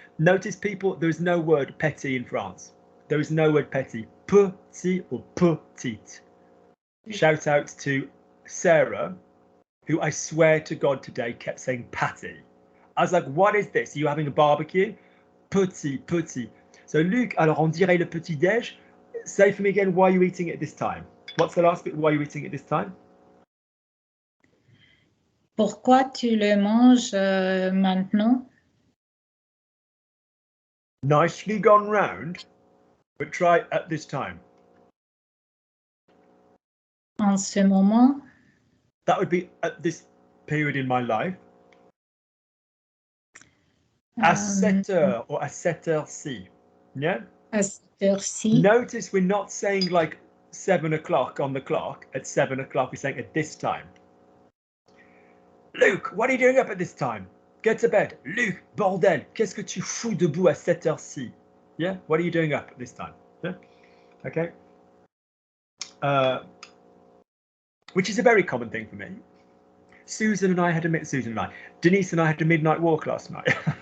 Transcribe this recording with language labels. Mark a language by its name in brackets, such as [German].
[English] Notice, people, there is no word petit in France. There is no word petit. Petit or petite. Shout out to Sarah, who I swear to God today kept saying patty. I was like, what is this? Are you having a barbecue? Petit. [French] So Luc, alors on dirait le petit déj. [English] Say for me again, why are you eating it this time? What's the last bit? Why are you eating it this time? [French] Pourquoi tu le manges maintenant? [English] Nicely gone round, but try at this time. [French] En ce moment? [English] That would be at this period in my life. [French] À cette heure or à cette heure-ci. [English] Yeah? [French] À cette heure-ci. [English] Notice we're not saying like 7 o'clock on the clock. At 7 o'clock, we're saying at this time. Luc, what are you doing up at this time? Get to bed. [French] Luc, bordel, qu'est-ce que tu fous debout à cette heure-ci? [English] Yeah? What are you doing up at this time? Yeah? Okay. Which is a very common thing for me. Denise and I had a midnight walk last night.